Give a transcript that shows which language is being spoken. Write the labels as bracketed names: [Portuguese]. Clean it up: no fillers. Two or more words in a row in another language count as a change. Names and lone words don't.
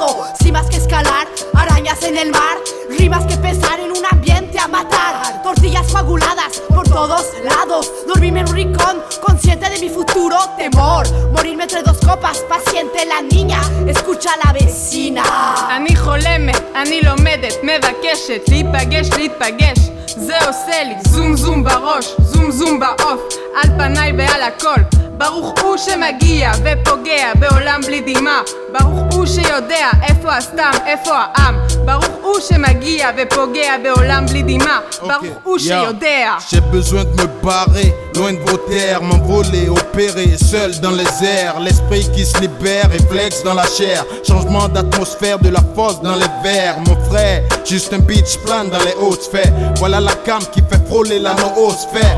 [Spanish] Sin más que escalar, arañas en el mar, rimas que pesar en un ambiente a matar. Tortillas coaguladas por todos lados, dormirme en un rincón, consciente de mi futuro temor. Morirme entre dos copas, paciente la niña, escucha a la vecina. [Hebrew] אני חולמת, אני לומדת, מבקשת להתפגש זה עושה לי זום זום בראש, זום זום בעוף, על פניי ועל הכל. ברוך הוא שמגיע ופוגע בעולם בלי דמעה. ברוך הוא שיודע איפה הסתם, איפה העם. ברוך הוא שמגיע ופוגע בעולם בלי דמעה. ברוך הוא שיודע. [French] J'ai besoin de me barrer, loin de vos terres, m'envoler, opérer, seul dans les airs. L'esprit qui se libère et flex dans la chair. Changement d'atmosphère, de la force dans les verres. Mon frère, juste un [English] beach plan [French] dans les hautes sphères. Voilà la cam qui fait frôler la noosphère.